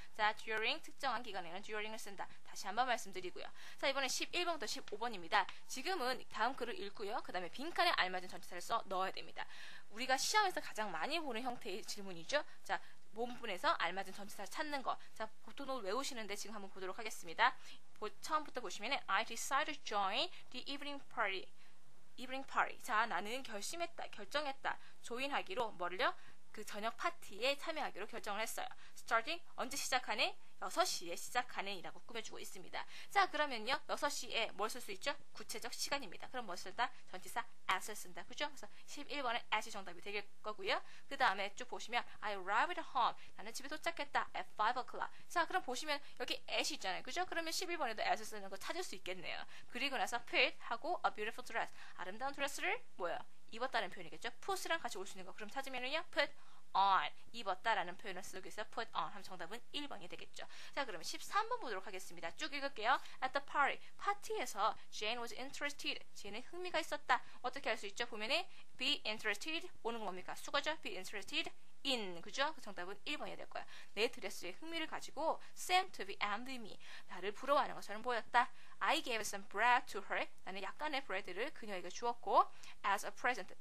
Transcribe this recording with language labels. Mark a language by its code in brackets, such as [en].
[ko] 자, during 특정한 기간에는 during을 쓴다. 다시 한번 말씀드리고요. 자, 이번엔 11번부터 15번입니다. 지금은 다음 글을 읽고요. 그 다음에 빈칸에 알맞은 전치사를 써 넣어야 됩니다. 우리가 시험에서 가장 많이 보는 형태의 질문이죠. 자, 본문에서 알맞은 전치사를 찾는 거. 자, 보통을 외우시는데 지금 한번 보도록 하겠습니다. 처음부터 보시면은 [en] I decided to join the evening party. [ko] 자, 나는 결정했다. 조인하기로 뭐를요? 그 저녁 파티에 참여하기로 결정을 했어요. starting 언제 시작하네? 6시에 시작하는 이라고 꾸며주고 있습니다. 자, 그러면요. 6시에 뭘 쓸 수 있죠? 구체적 시간입니다. 그럼 뭘 쓴다? 전치사 at을 쓴다. 그죠? 그래서 11번은 at이 정답이 될 거고요. 그 다음에 쭉 보시면 [en] I arrived home. [ko] 나는 집에 도착했다. [en] at 5 o'clock. [ko] 자, 그럼 보시면 여기 at이 있잖아요. 그죠? 그러면 11번에도 at을 쓰는 거 찾을 수 있겠네요. 그리고 나서 put 하고 [en] a beautiful dress. [ko] 아름다운 드레스를 뭐예요? 입었다는 표현이겠죠? put랑 같이 올 수 있는 거. 그럼 찾으면은요. put on. 입었다라는 표현을 쓰고 있어요. put on 하면 정답은 1번이 되겠죠. 자, 그러면 13번 보도록 하겠습니다. 쭉 읽을게요. [en] At the party. [ko] 파티에서 [en] Jane was interested. [ko] 제이는 흥미가 있었다. 어떻게 할 수 있죠? 보면은 be interested 오는 건 뭡니까? 수거죠? be interested in. 그죠? 그 정답은 1번이 될 거야. 내 드레스에 흥미를 가지고 [en] seemed to be envy me. [ko] 나를 부러워하는 것처럼 보였다. [en] I gave some bread to her. [ko] 나는 약간의 브레드를 그녀에게 주었고 [en] as a present.